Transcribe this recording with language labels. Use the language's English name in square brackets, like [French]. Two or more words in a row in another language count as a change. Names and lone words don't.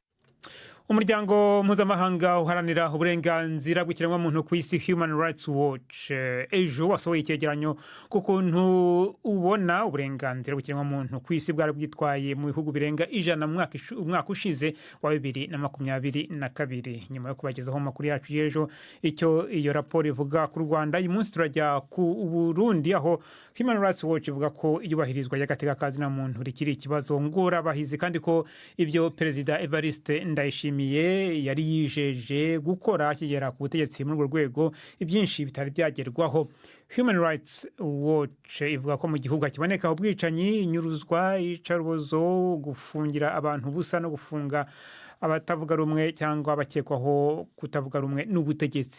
[Kinyarwanda] Umuryango mpuzamahanga uharanira uburenganzira bw'ikiremwamuntu ku isi Human Rights Watch ejo wasohoye icyegeranyo ku kuntu ubona uburenganzira bw'ikiremwamuntu ku isi bwari bwitwaye mu bihugu birenga 100 mu mwaka ushize wa 2022. [Rundi] Nyuma yo kubagezaho amakuru yacu y'ejo icyo iyo raporo ivuga ku Rwanda, uyu munsi turajya ku Burundi aho Human Rights Watch ivuga ko iyubahirizwa y'agateka kazina muntu rikiri ikibazo ngorabahizi kandi ko ibyo Perezida Evariste Ndayishimiye yari yijeje gukora akigera ku butegetsi muri urwo rwego ibyinshi bitari byagerwaho. Human Rights Watch ivuga ko mu gihugu kiboneka ubwicanyi, inyuruzwa, icarubozo, gufungira abantu busa no gufunga abatavuga rumwe cyangwa abakekwaho kutavuga rumwe n'ubutegetsi.